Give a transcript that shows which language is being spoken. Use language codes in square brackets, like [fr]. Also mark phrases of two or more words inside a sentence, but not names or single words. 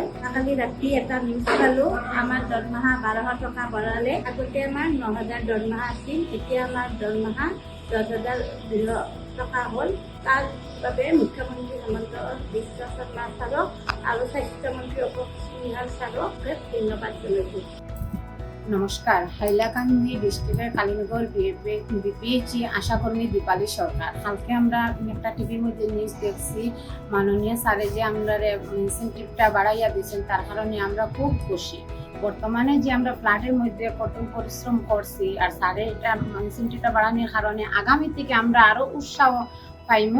[as] কালি ৰাতি এটা নিউজ পালোঁ, আমাৰ দৰমহা ১২০০ টকা বঢ়ালে। আগতে আমাৰ ৯,০০০ দৰমহা আছিল, এতিয়া আমাৰ দৰমহা ১০,০০০ টকা হ'ল। তাৰ বাবে মুখ্যমন্ত্ৰী হেমন্ত বিশ্ব শৰ্মা ছাৰক আৰু স্বাস্থ্যমন্ত্ৰী অশোক সিংহাল ছাৰক ধন্যবাদ জনাইছোঁ। [bn] নমস্কার, হাইলাকান্দি ডিস্ট্রিক্টের কালিনগর বিপিএইচি আশাকর্মী দীপালি সরকার। কালকে আমরা একটা টিভির মধ্যে নিউজ দেখছি, মাননীয় স্যারে যে আমরা ইনসেন্টিভটা বাড়াইয়া দিয়েছেন, তার কারণে আমরা খুব খুশি। বর্তমানে যে আমরা ফ্ল্যাটের মধ্যে কঠোর পরিশ্রম করছি, আর স্যারে এটা ইনসেন্টিভটা বাড়ানোর কারণে আগামী থেকে আমরা আরো উৎসাহ পাইমু।